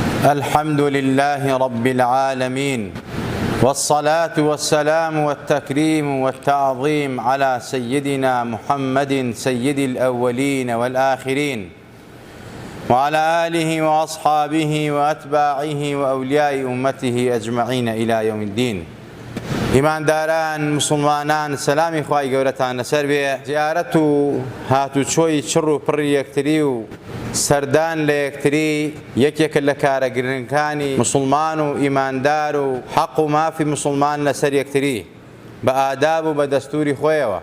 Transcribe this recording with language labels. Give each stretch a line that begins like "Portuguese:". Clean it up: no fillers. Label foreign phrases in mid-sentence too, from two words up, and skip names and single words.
Arabic: الحمد لله رب العالمين، والصلاة والسلام والتكريم والتعظيم على سيدنا محمد سيد الأولين والآخرين، وعلى آله وأصحابه وأتباعه وأولياء أمته أجمعين إلى يوم الدين.
Central Kurdish: ئیمانداران مسلمانان سەلامی خوای گەورەتان لەسەر بێ. زیارەت و هاتوچۆی چڕ و پڕی یەکتری و سەردان لە یەکتری یەکێکە لە کارە گرنگەکانی مسلمان و ئیماندار و حەق و مافی مسلمان لەسەر یەکتری بە ئاداب و بە دەستوری خۆیەوە.